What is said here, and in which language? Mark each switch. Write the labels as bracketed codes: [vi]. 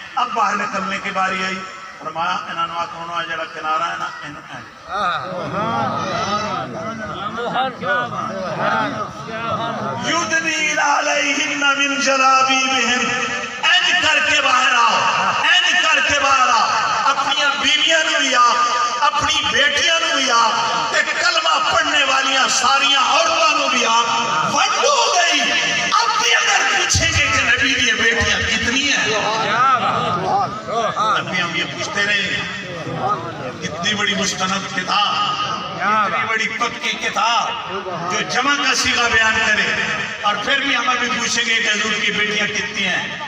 [ur] اب باہر نکلنے کی باری آئی. فرمایا انہوں نے جڑا کنارہ ہے نا، [ar] یدنین علیہن من جلابیبہن، [pa] اینج کر کے باہر آؤ، [ur] اینج کر کے باہر آؤ. [pa] اپنی بیویاں نو بھی آؤ، اپنی بیٹیاں نو بھی آؤ، تے کلمہ پڑھنے والیاں ساریاں عورتوں نو بھی آؤ. ونڈ ہو گئی. [ur] اب بھی اگر پوچھیں گے کہ نبی کی بیٹیاں کتنی ہیں، ابھی ہم یہ پوچھتے رہے. اتنی بڑی مستند کتاب، اتنی بڑی پکی کتاب جو جمع کا صیغہ بیان کرے، اور پھر بھی ہم ابھی پوچھیں گے کہ حضور کی بیٹیاں کتنی ہیں.